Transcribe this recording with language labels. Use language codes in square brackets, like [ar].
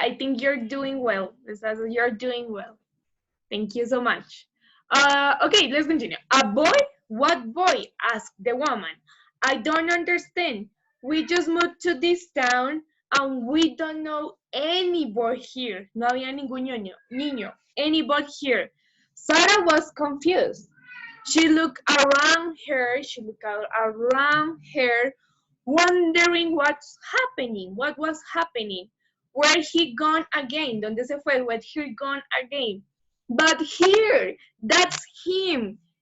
[en] I think you're doing well. You're doing well. Thank you so much. Okay, let's continue. A boy? What boy? Asked the woman. I don't understand. We just moved to this town and we don't know any boy here. [es] No había ningún niño, [en] any boy here. Sarah was confused. She looked around her, wondering what was happening. Where he gone again? [es] ¿Dónde se fue? [en] Where he gone again? But here, that's him.